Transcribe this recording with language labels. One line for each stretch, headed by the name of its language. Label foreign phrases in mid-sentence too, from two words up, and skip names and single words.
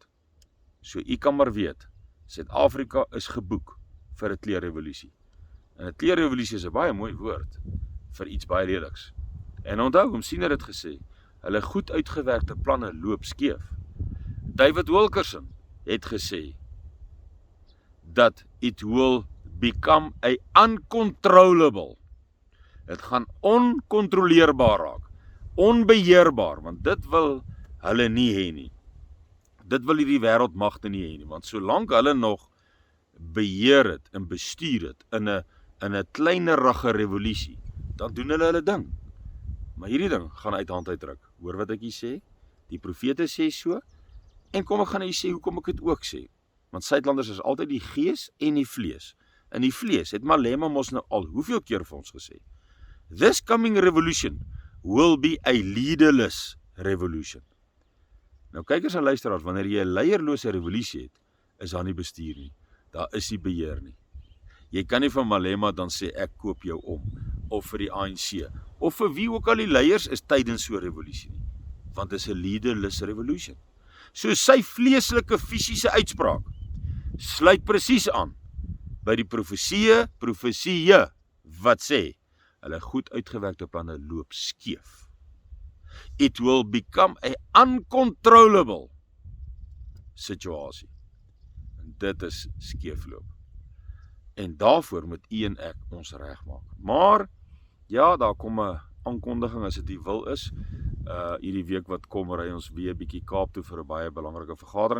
Afrikaans: So u kan maar weet, Suid-Afrika is geboek vir 'n Kleur-Revolusie. En 'n Kleur-Revolusie is 'n baie mooi woord vir iets baie leliks. En onthou, Siener het gesê, hulle goed uitgewerkte planne loop skeef. David Wilkerson het gesê dat
English: it will become a uncontrollable.
Afrikaans: Dit gaan oncontroleerbaar raak, onbeheerbaar, want dit wil hulle nie hê nie. Dit wil hierdie wêreldmagte nie hê nie, want solank hulle nog beheer het en bestuur het in 'n kleinerige revolusie, dan doen hulle ding. Maar hierdie ding gaan uit hand uitdruk. Hoor wat ek hier sê? Die profete sê so, en kom ek gaan hier sê hoekom ek dit ook sê. Want Suidlanders is altyd die gees en die vlees. In die vlees het Malema mos nou al hoeveel keer vir ons gesê,
English: this coming revolution will be a leaderless revolution.
Afrikaans: Nou kykers en luisteraars, wanneer jy 'n leierlose revolusie het, is daar nie bestuur nie. Daar is nie beheer nie. Jy kan nie van Malema dan sê ek koop jou om, of vir die ANC, of vir wie ook al die leiers is tydens so 'n revolusie nie. Want dit is 'n
English: leaderless revolution.
Afrikaans: So sy vleeslike fisiese uitspraak sluit presies aan by die profesie wat sê, hulle goed uitgewerkte planne loop skeef.
English: It will become a uncontrollable situasie.
Afrikaans: En dit is skeefloop. En daarvoor moet u en ek ons regmaak. Maar, ja, daar kom 'n aankondiging as dit die wil is. Hierdie week wat kom, ry ons weer bietjie Kaap toe vir 'n baie belangrike vergadering.